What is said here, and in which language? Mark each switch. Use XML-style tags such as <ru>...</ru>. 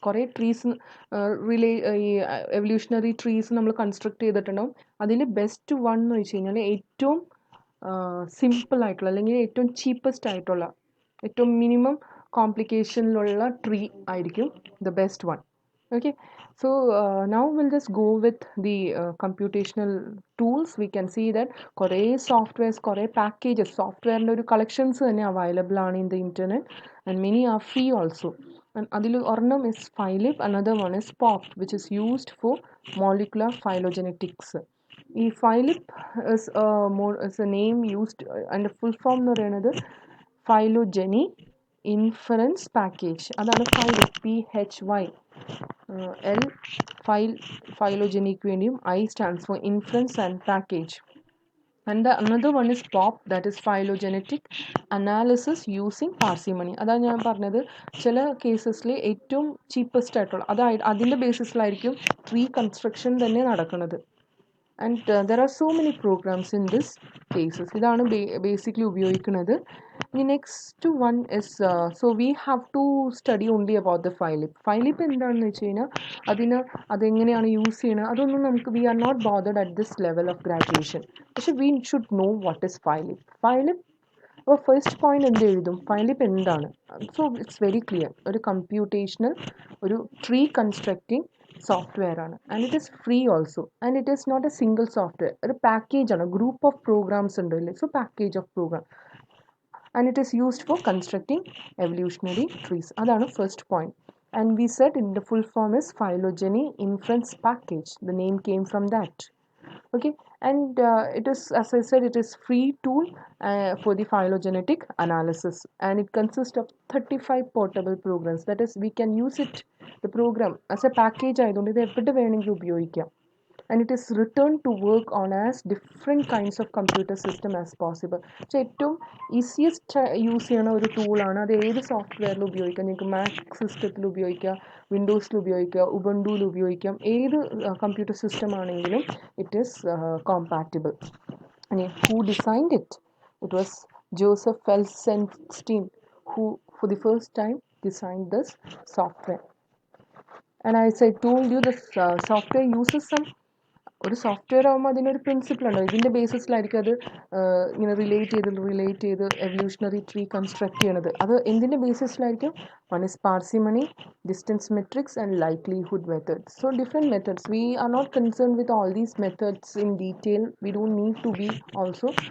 <ml>കുറേ ട്രീസ് ഈ evolutionary trees നമ്മൾ കൺസ്ട്രക്ട് ചെയ്തിട്ടുണ്ടാവും. അതിൽ ബെസ്റ്റ് വൺ എന്ന് വെച്ച് കഴിഞ്ഞാൽ ഏറ്റവും സിമ്പിൾ ആയിട്ടുള്ള അല്ലെങ്കിൽ ഏറ്റവും ചീപ്പസ്റ്റ് ആയിട്ടുള്ള ഏറ്റവും മിനിമം കോംപ്ലിക്കേഷനിലുള്ള ട്രീ ആയിരിക്കും the best one.</ml> <en>Okay, so now we'll just go with the computational tools. We can see that കുറേ softwares, കുറേ packages,</en> <ml>സോഫ്റ്റ്വെയറിൻ്റെ ഒരു കളക്ഷൻസ് തന്നെ അവൈലബിൾ ആണ്</ml> <en>In the internet, and many are free also.</en> <ml>അതിൽ ഒരെണ്ണം</ml> <en>Is Phylip, another one is POP, which is used for molecular phylogenetics. ഈ Phylip is a name used, and full form</en> <ml>എന്ന് പറയുന്നത്</ml> <en>Phylogeny Inference Package. അതാണ് Phylip, PHY. L phylogenic വേണ്ടിയും I stands for inference and package. And the another one is POP, that is phylogenetic analysis using parsimony.</en> <ml>അതാണ് ഞാൻ പറഞ്ഞത്, ചില കേസസിൽ ഏറ്റവും cheapest ആയിട്ടുള്ള അതിൻ്റെ ബേസിസിലായിരിക്കും ട്രീ കൺസ്ട്രക്ഷൻ തന്നെ നടക്കുന്നത്.</ml> <en>And there are so many programs in this cases.</en> <ml>ഇതാണ് basically ഉപയോഗിക്കുന്നത്.</ml> <en>The next one is so we have to study only about the Phylip.</en> <ml>Phylip എന്താണെന്ന് വെച്ച് കഴിഞ്ഞാൽ അതെങ്ങനെയാണ് യൂസ് ചെയ്യണത് അതൊന്നും നമുക്ക്</ml> <en>we are not bothered at this level of graduation. പക്ഷെ we should know what is Phylip.</en> <ml>അപ്പോൾ ഫസ്റ്റ് പോയിന്റ് എന്ത് എഴുതും? Phylip എന്താണ്?</ml> <en>So it's very clear.</en> <ml>ഒരു കമ്പ്യൂട്ടേഷണൽ ഒരു ട്രീ കൺസ്ട്രക്റ്റിംഗ് സോഫ്റ്റ്വെയർ ആണ്. And it is free also. And it is not A single software, ഒരു package ആണ്. ഗ്രൂപ്പ് ഓഫ് പ്രോഗ്രാംസ് ഉണ്ട് അല്ലേ?</ml> <en>So package of program, and it is used for constructing evolutionary trees. അതാണ് first point. And we said in the full form is Phylogeny Inference Package. The name came from that. Okay, and it is, as I said, it is free tool for the phylogenetic analysis, and it consists of 35 portable programs. That is, we can use it, the program, as a package</en> <ml>ആയതുകൊണ്ട് ഇത് എവിടെ വേണമെങ്കിലും ഉപയോഗിക്കാം.</ml> <en>And it is returned to work on as different kinds of computer system as possible.</en> <ml>So ഏറ്റവും easiest use ചെയ്യണ ഒരു ടൂളാണ്. അത് ഏത് സോഫ്റ്റ്വെയറിൽ ഉപയോഗിക്കാം. നിങ്ങൾക്ക് മാക് സിസ്റ്റത്തിൽ ഉപയോഗിക്കാം, വിൻഡോസിൽ ഉപയോഗിക്കാം, ഉബുണ്ടുവിൽ ഉപയോഗിക്കാം. ഏത് കമ്പ്യൂട്ടർ സിസ്റ്റം ആണെങ്കിലും</ml> <en>It is compatible. Who designed it? It was Joseph Felsenstein who for the first time designed this software. And as I told you, the software uses some,</en> <ml>ഒരു സോഫ്റ്റ്വെയർ ആകുമ്പോൾ അതിനൊരു principle ഉണ്ടാവും. ഇതിൻ്റെ ബേസിസിലായിരിക്കും അത് ഇങ്ങനെ relate ചെയ്ത് evolutionary tree construct ചെയ്യണത്. അത് എന്തിൻ്റെ ബേസിസിലായിരിക്കും?</ml> <en>One is parsimony, distance matrix and likelihood methods. So different methods. We are not concern with all these methods in detail. We don't need to be also.</en>